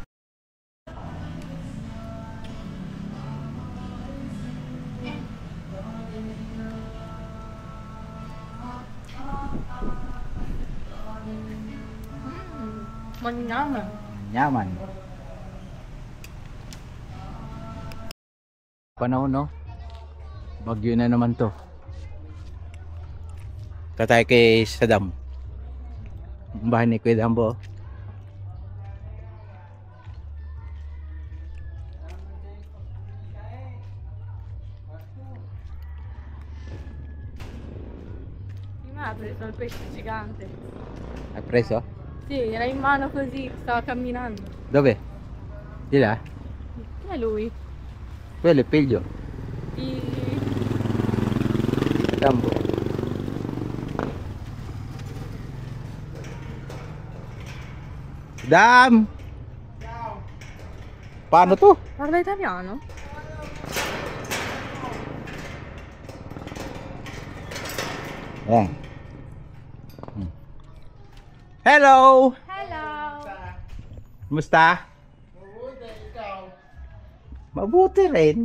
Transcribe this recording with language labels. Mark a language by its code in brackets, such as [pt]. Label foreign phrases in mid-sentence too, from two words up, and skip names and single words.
[tl] Manyaman. Yaman. Panahon, no? Bagyo na naman to. Tatay kay Saddam. Ang bahay ni Kuya Dambo. [it] Prima ha preso il pesce gigante. Hai preso? Sì, era in mano così, stava camminando. Dove? Di là? Chi è lui? Quello è figlio. Di... Dambo. Dam! [tl] Paano to? [it] Parla italiano? [tl] Ayan. Hello! Hello! Kumusta? Mabuti rin.